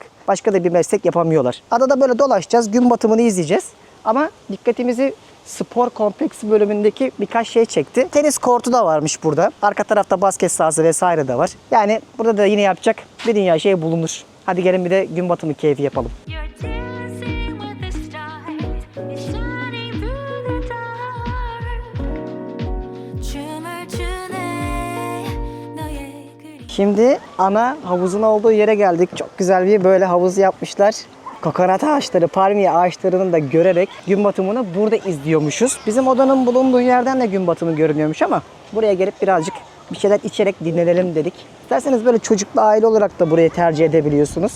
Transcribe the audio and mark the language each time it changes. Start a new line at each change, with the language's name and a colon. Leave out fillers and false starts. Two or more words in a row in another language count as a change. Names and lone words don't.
Turkish: Başka da bir meslek yapamıyorlar. Adada böyle dolaşacağız, gün batımını izleyeceğiz. Ama dikkatimizi spor kompleksi bölümündeki birkaç şey çekti. Tenis kortu da varmış burada. Arka tarafta basket sahası vesaire de var. Yani burada da yine yapacak bir dünya şey bulunur. Hadi gelin bir de gün batımı keyfi yapalım.
English: You're dancing with the stars. You're shining through the dark.
Korean: 춤을 추네. 너의 그림.
Turkish: Şimdi ana havuzun olduğu yere geldik. Çok güzel bir böyle havuz yapmışlar. Kokonat ağaçları, palmiye ağaçlarını da görerek gün batımını burada izliyormuşuz. Bizim odanın bulunduğu yerden de gün batımı görünüyormuş ama buraya gelip birazcık bir şeyler içerek dinlenelim dedik. İsterseniz böyle çocuklu aile olarak da burayı tercih edebiliyorsunuz.